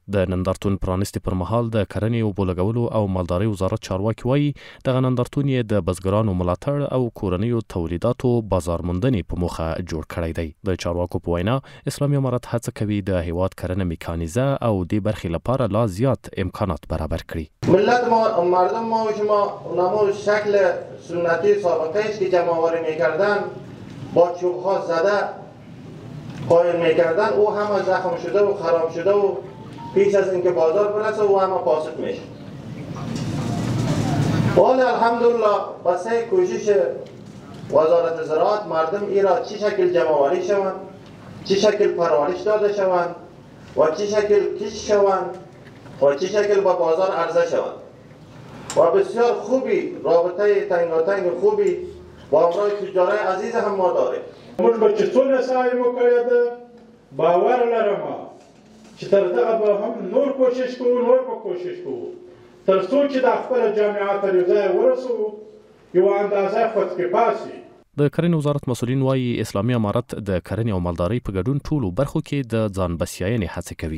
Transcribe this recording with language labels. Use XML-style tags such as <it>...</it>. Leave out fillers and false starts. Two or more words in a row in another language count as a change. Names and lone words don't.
<ps>د نندارتون پرانیستې پر مهال د کرنې او اوبو لګولو او مالدارۍ وزارت چارواکي وایي دغه نندارتون یې د بزګرانو ملاتړ او کورنیو تولیداتو بازار موندنې په موخه جوړ کړی دی. د چارواکو په وینا اسلامي امارت هڅه کوي د هیواد کرنه میکانیزه او دې برخې لپاره لا زیات امکانات برابر کړي.</ps> <fa>ملت ما مردم ما و شما نمو شکل سنتی سابقه است که جمع‌آوری میکردن با چوب‌ها زده قایم میکردن او همه زخم شده و خراب شده و پیش از اینکه بازار برسه او همه فاسد میشه. ولی الحمدلله واسه کوشش وزارت زراعت مردم ایرا چه شکل جمع‌آوری شوند، چه شکل پرورش داده شوند و چه شکل کش شوند و چه شکل با بازار عرضه شوند و بسیار خوبی رابطه تنگاتنگ خوبی با امرای تجارای عزیز هم ما داریم.</fa> <ps>موږ به چې څونه سعی وکړی ده باور لرم چې تر دغه به هم نور کوشش کوو تر څو چې د خپله جامعه تر یو ځای ورسوو یو اندازه خودکفا سي. د کرنې وزارت مسؤلین وایي اسلامي امارت د کرنې او مالدارۍ په ګډون ټولو برخو کې د ځان بسیاینې هڅې کوي.</ps>